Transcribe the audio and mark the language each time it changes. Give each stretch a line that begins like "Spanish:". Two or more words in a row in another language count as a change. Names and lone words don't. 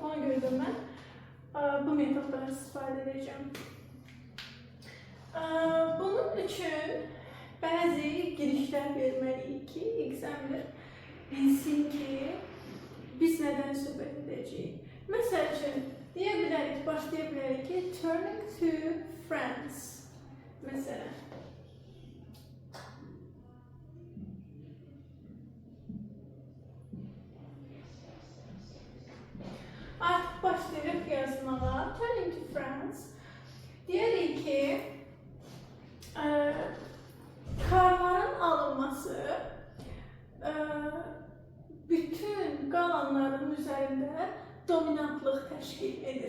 Azerbaijani: Ona görə də mən bu metoddan istifadə edəcəm. Bunun üçün bəzi girişlər verməliyik ki, examiner bilsin ki, biz nədən söhbət edəcəyik. Məsəl üçün, başlaya bilərik ki,
English: turning to France.
Azerbaijani: Məsələn. Artıq başlayırıq yazmağa.
English: Turning to France.
Azerbaijani: Deyərik ki, karların alınması bütün qalanların üzərində dominantlıq təşkil edir.